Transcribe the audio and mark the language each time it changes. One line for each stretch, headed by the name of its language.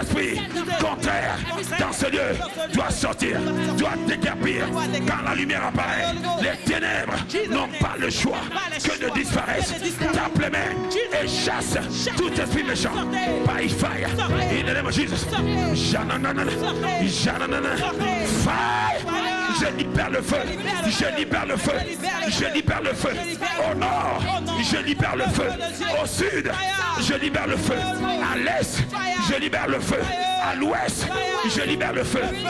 French: esprit contraire dans ce lieu doit sortir, doit déguerpir. Quand la lumière apparaît, les ténèbres n'ont pas le choix que de disparaître. Tape les mains et chasse tout esprit méchant.
English: By fire, in the name of Jesus. Jananana, jananana, fire.
French: Je libère le feu, je libère le feu, je libère le feu. Au nord, je libère le feu. Au sud, je libère le feu. À l'est, je libère le feu. À l'ouest, je libère le feu.